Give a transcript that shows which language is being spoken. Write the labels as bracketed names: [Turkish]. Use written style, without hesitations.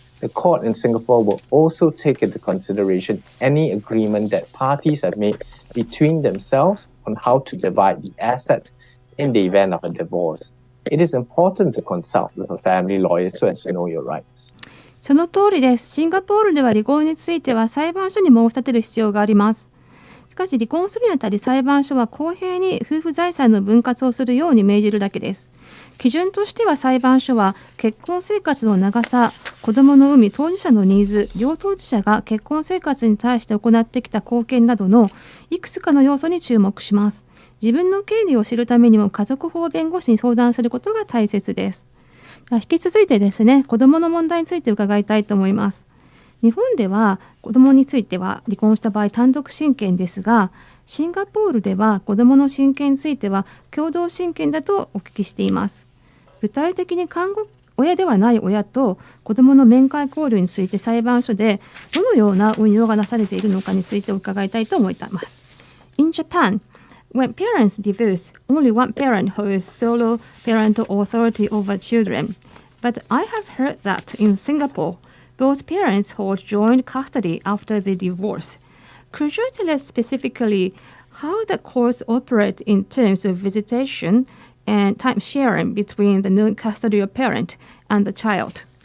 [English] The court in Singapore will also take into consideration any agreement that parties have made between themselves on how to divide the assets in the event of a divorce. It is important to consult with a family lawyer so as to know your rights. [Japanese] その通りです。シンガポールでは離婚については裁判所に申し立てる必要があります。しかし離婚するにあたり裁判所は公平に夫婦財産の分割をするように命じるだけです。基準としては裁判所は結婚生活の長さ、子どもの有無、当事者のニーズ、両当事者が結婚生活に対して行ってきた貢献などのいくつかの要素に注目します。自分の権利を知るためにも家族法弁護士に相談することが大切です。引き続いてですね、子どもの問題について伺いたいと思います。日本では子どもについては離婚した場合単独親権ですが、シンガポールでは子どもの親権については共同親権だとお聞きしています。具体的に監護親ではない親と子どもの面会交流について裁判所でどのような運用がなされているのかについて伺いたいと思います。 [English] In Japan, when parents divorce, only one parent holds solo parental authority over children. But I have heard that in Singapore, both parents hold joint custody after the divorce. Could you tell us specifically how the courts operate in terms of visitation and time sharing between the non-custodial parent and the child?